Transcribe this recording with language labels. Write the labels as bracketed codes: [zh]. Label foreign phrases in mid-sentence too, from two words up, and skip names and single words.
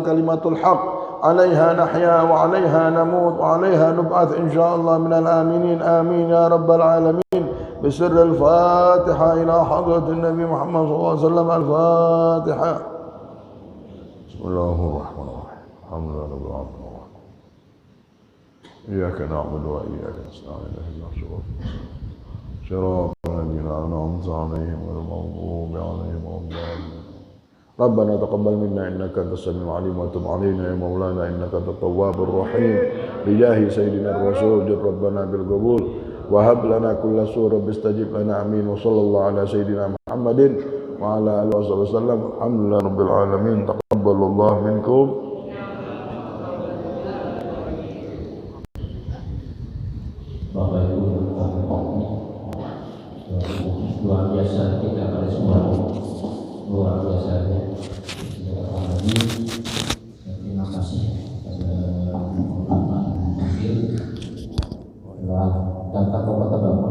[ar] كلمة الحق، عليها نحيا وعليها نموت وعليها نبعث إن شاء الله من الآمنين. آمين يا رب العالمين. بسر الفاتحة إلى حضرة النبي محمد صلى الله عليه وسلم. الفاتحة. بسم الله الرحمن الرحيم. الحمد لله رب العالمين. إياك نعبد وإياك نستعين اهدنا صراط الذين أنعمت عليهم غير المغضوب عليهم ولا الضالين. ربنا تقبل منا إنك أنت السميع العليم وتب علينا يا مولانا إنك أنت التواب الرحيم. بجاه سيدنا الرسول جد ربنا بالقبول وهب لنا كل سورة استجب لنا. آمين. وصلى الله على سيدنا محمد وعلى آله وصحبه وسلم. الحمد لله رب العالمين. تقبل الله منكم. [id] Bapak Ibu luar biasa kita pada semua, luar biasa ya. Lagi terima kasih kepada Bapak Wakil telah datang ke Kota Bangun.